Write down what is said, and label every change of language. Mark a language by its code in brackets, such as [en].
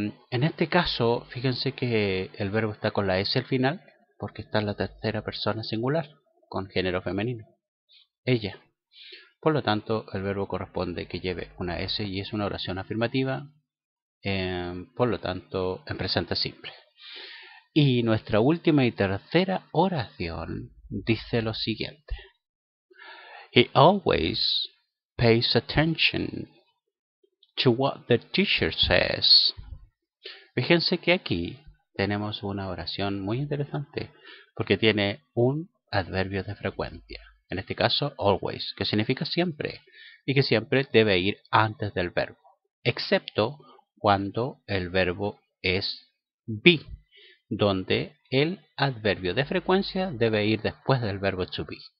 [es] En este caso, fíjense que el verbo está con la S al final, porque está en la tercera persona singular, con género femenino. Ella. Por lo tanto, el verbo corresponde que lleve una S y es una oración afirmativa, por lo tanto, en presente simple. Y nuestra última y tercera oración dice lo siguiente. [en] He always pays attention to what the teacher says. [es] Fíjense que aquí tenemos una oración muy interesante porque tiene un adverbio de frecuencia. En este caso, always, que significa siempre y que siempre debe ir antes del verbo, excepto cuando el verbo es be, donde el adverbio de frecuencia debe ir después del verbo to be.